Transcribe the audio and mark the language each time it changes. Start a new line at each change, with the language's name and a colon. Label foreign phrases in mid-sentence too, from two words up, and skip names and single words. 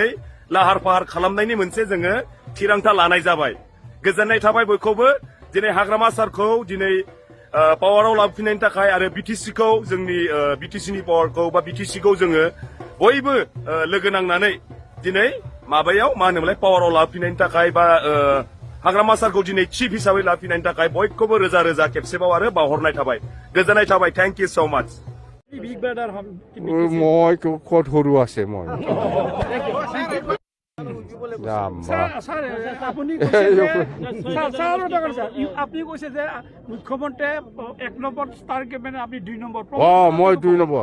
Bodo: लाहार फाहार खालामनायनि मोनसे जोङो थिरांथा लानाय जाबाय गोजोननाय थाबाय बयखौबो दिनै हाग्रामा सारखौ दिनै पावाराव लाबोफिननायनि थाखाय आरो BTC खौ जोंनि BTC नि पावारखौ बा BTC खौ जोङो बयबो लोगो नांनानै दिनै माबायाव मा होनोमोनलाय पावाराव लाबोफिननायनि थाखाय बा हाग्रामा सारखौ दिनै चिफ हिसाबै लाबोफिननायनि थाखाय बयखौबो रोजा रोजा खेबसेबाव आरो बावहरनाय थाबाय गोजोननाय थाबाय
English: thank you so much
Assamese: মই ক'ত সৰু আছে মই আপনি কৈছে যে মুখ্যমন্ত্ৰীয়ে 1 নম্বৰ
English: star campaigner
Assamese: আপনি 2 নম্বৰ মই 2 নম্বৰ